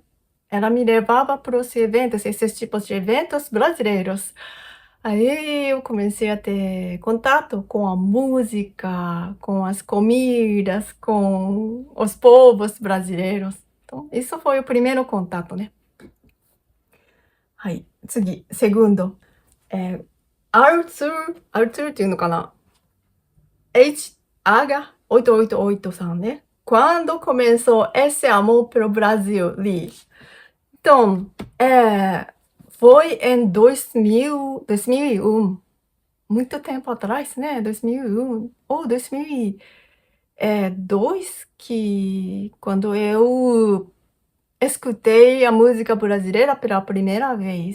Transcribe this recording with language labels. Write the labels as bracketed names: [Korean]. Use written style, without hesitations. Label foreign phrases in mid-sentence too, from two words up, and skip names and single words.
[Portuguese] Ela me levava para os eventos, esses tipos de eventos brasileiros. Aí eu comecei a ter contato com a música, com as comidas, com os povos brasileiros. Então, isso foi o primeiro contato, né? [Japanese] はい。次、segundo. アルツーっていうのかな [Portuguese] H-H-888 [Japanese] さんね。 [Portuguese] Quando começou esse amor pelo Brasil, Li? Então, foi em 2001. Muito tempo atrás, né? 2001 ou 2002, que quando eu escutei a música brasileira pela primeira vez.